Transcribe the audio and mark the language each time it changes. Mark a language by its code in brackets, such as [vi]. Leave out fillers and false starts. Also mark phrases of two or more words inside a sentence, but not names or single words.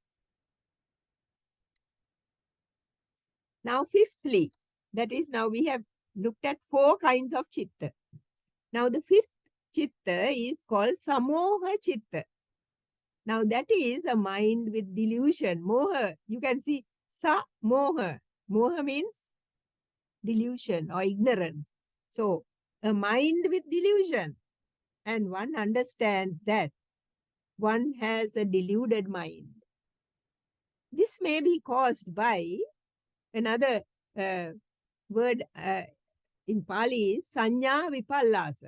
[en] Now, fifthly, that is, now we have looked at 4 kinds of chitta. Now, the 5th chitta is called [pi] Samoha chitta. [en] Now, that is a mind with delusion, moha. You can see [pi] sa moha. [en] Moha means delusion or ignorance. So, a mind with delusion. And one understands that one has a deluded mind. This may be caused by another word in Pali is [pi] Sanya Vipallasa.